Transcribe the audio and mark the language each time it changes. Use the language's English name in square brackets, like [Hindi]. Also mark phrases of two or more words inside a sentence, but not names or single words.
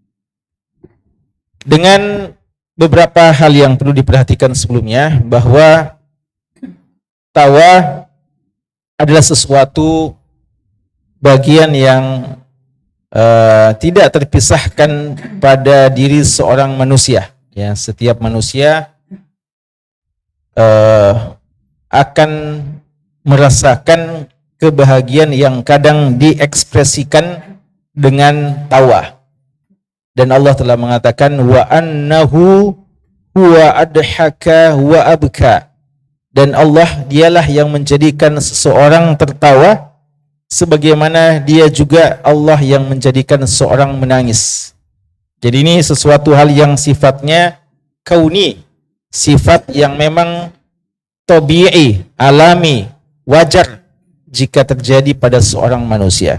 [Indonesian] Dengan beberapa hal yang perlu diperhatikan sebelumnya, bahwa tawa adalah sesuatu bagian yang tidak terpisahkan pada diri seorang manusia. Ya, setiap manusia akan merasakan kebahagiaan yang kadang diekspresikan dengan tawa. Dan Allah telah mengatakan [Arabic] وأنه هو أضحك وأبكى. [Indonesian] Dan Allah dialah yang menjadikan seseorang tertawa, sebagaimana dia juga Allah yang menjadikan seorang menangis. Jadi ini sesuatu hal yang sifatnya kauni, sifat yang memang tabi'i, alami, wajar jika terjadi pada seorang manusia.